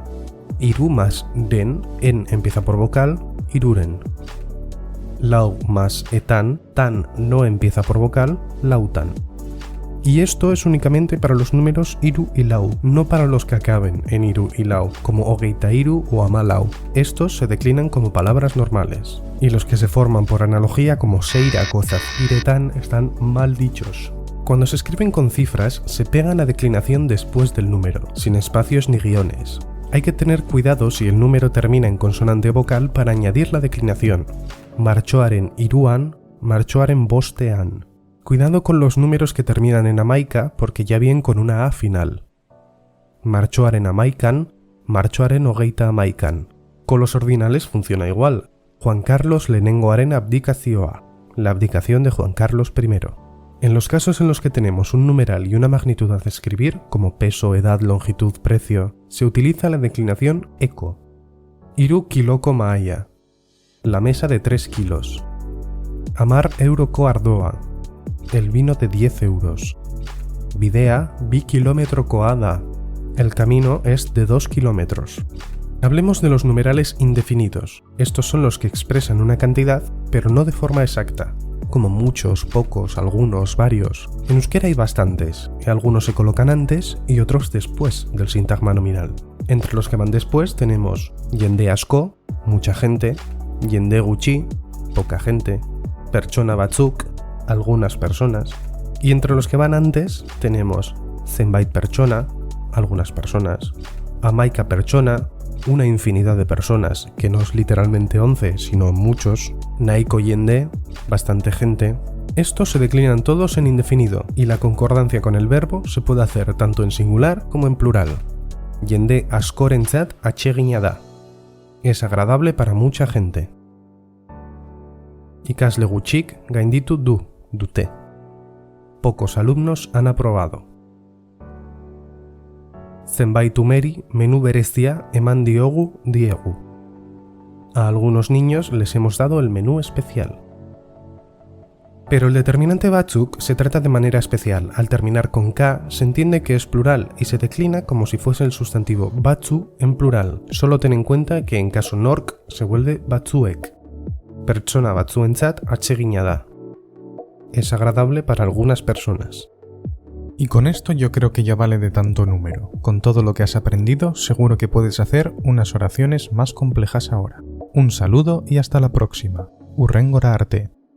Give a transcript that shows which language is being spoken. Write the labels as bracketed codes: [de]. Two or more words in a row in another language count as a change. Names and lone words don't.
[es] Iru más den, en empieza por vocal, iruren. Lau más etan, tan no empieza por vocal, lautan. Y esto es únicamente para los números iru y lau, no para los que acaben en iru y lau, como [eu] hogeita iru [es] o amalau. Estos se declinan como palabras normales. Y los que se forman por analogía como seirak o zazpiretan están mal dichos. Cuando se escriben con cifras, se pega la declinación después del número, sin espacios ni guiones. Hay que tener cuidado si el número termina en consonante vocal para añadir la declinación. [eu] Martxoaren hiruan, martxoaren bostean. [es] Cuidado con los números que terminan en hamaika porque ya vienen con una A final. [eu] Martxoaren hamaikan, martxoaren hogeita hamaikan. [es] Con los ordinales funciona igual. Juan Carlos [eu] lehenengoaren abdikazioa, [es] la abdicación de Juan Carlos I. En los casos en los que tenemos un numeral y una magnitud a describir, como peso, edad, longitud, precio, se utiliza la declinación eko. [eu] Hiru kiloko mahaia, [es] la mesa de 3 kilos. [eu] Hamar euroko ardoa, [es] el vino de 10 euros. [eu] Bidea bi kilometrokoa da, [es] el camino es de 2 kilómetros. Hablemos de los numerales indefinidos. Estos son los que expresan una cantidad, pero no de forma exacta. Como muchos, pocos, algunos, varios. En euskera hay bastantes, y algunos se colocan antes y otros después del sintagma nominal. Entre los que van después tenemos [eu] jende asko, [es] mucha gente, [eu] jende gutxi, [es] poca gente, [eu] pertsona batzuk, [es] algunas personas, y entre los que van antes tenemos [eu] zenbait pertsona, [es] algunas personas, [eu] hamaika pertsona, [es] una infinidad de personas, que no es literalmente 11, sino muchos, [eu] nahiko jende, [es] bastante gente. Estos se declinan todos en indefinido, y la concordancia con el verbo se puede hacer tanto en singular como en plural. [eu] Jende askorentzat atsegina da. [es] Es agradable para mucha gente. [eu] Ikasle gutxik gainditu dute. [es] Pocos alumnos han aprobado. [eu] Zenbait umeri menu berezia eman diegu. [es] A algunos niños les hemos dado el menú especial. Pero el determinante batzuk se trata de manera especial. Al terminar con K se entiende que es plural y se declina como si fuese el sustantivo batzu en plural. Solo ten en cuenta que en caso nork se vuelve batzuek. [eu] Pertsona batzuentzat atsegina da. [es] Es agradable para algunas personas. Y con esto yo creo que ya vale de tanto número. Con todo lo que has aprendido, seguro que puedes hacer unas oraciones más complejas ahora. Un saludo y hasta la próxima. [eu] Hurrengora arte.